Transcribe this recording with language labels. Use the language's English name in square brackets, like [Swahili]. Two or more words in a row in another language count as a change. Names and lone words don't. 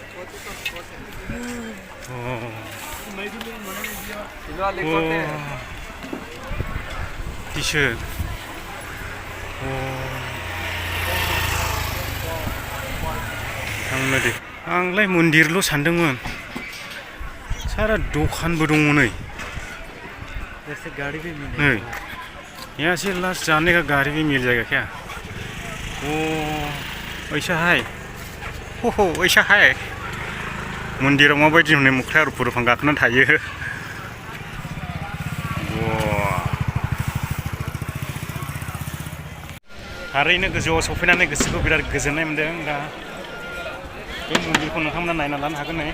[Bodo] दिसो थांनो दे आंलाय मन्दिरल' सानदोंमोन सारा दखानबो दङ नै [Hindi] गाड़ी भी नहीं यहाँ से लास्ट जाने का गाड़ी भी मिल जाएगा क्या [Bodo] ओ ऐसाहाय हो ऐसाहाय मन्दिराव माबायदि नुनाय मोख्रा आरो पुरुफां गाखोनानै थायो थारैनो गोजौआव सफैनानै गोसोखौ बिराद गोजोननाय मोन्दों दा बे मन्दिरखौ नोंथांमोना नायना लानो हागोन नै